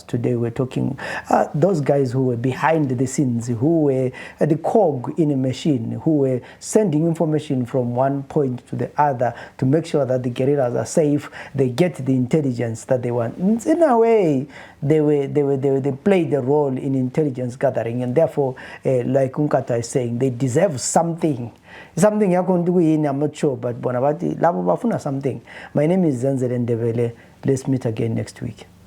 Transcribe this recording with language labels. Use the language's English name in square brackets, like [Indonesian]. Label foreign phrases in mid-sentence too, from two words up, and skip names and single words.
[English] Today we're talking those guys who were behind the scenes, who were the cog in a machine, who were sending information from one point to the other to make sure that the guerrillas are safe, they get the intelligence that they want. In a way, they played a role in intelligence gathering, and therefore, like Nkatha is saying, they deserve something. Something I'm not sure, but [North Ndebele] Bonabati labo bafuna [English] something. My name is Zenzele Ndebele. Let's meet again next week.